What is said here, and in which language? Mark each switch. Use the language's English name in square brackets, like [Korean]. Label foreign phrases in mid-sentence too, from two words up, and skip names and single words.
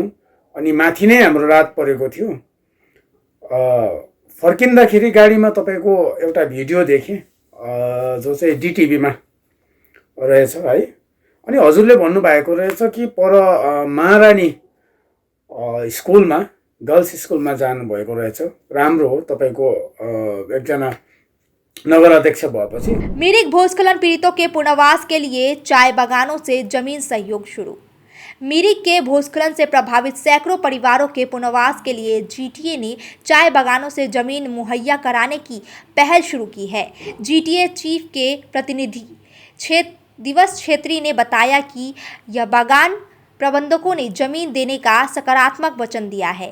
[Nepali] अनि माथि नै हाम्रो रात परेको थियो। फर्किँदाखेरि गाडीमा तपाईँको एउटा भिडियो देखेँ जो चाहिँ डिटिभीमा रहेछ है। अनि हजुरले भन्नुभएको रहेछ कि पर महारानी स्कुलमा [English] girls schoolमा [Nepali] जानुभएको रहेछ। राम्रो हो, तपाईँको एकजना नगर अध्यक्ष भएपछि। [Hindi] मिरिक भूस्खलन पीड़ितों के पुनर्वास के लिए चाय बागानों से जमीन सहयोग शुरू। मिरिक के भूस्खलन से प्रभावित सैकड़ों परिवारों के पुनर्वास के लिए जीटीए ने चाय बागानों से जमीन मुहैया कराने की पहल शुरू की है। जीटीए चीफ के प्रतिनिधि दिवस छेत्री ने बताया कि यह बागान प्रबंधकों ने जमीन देने का सकारात्मक वचन दिया है।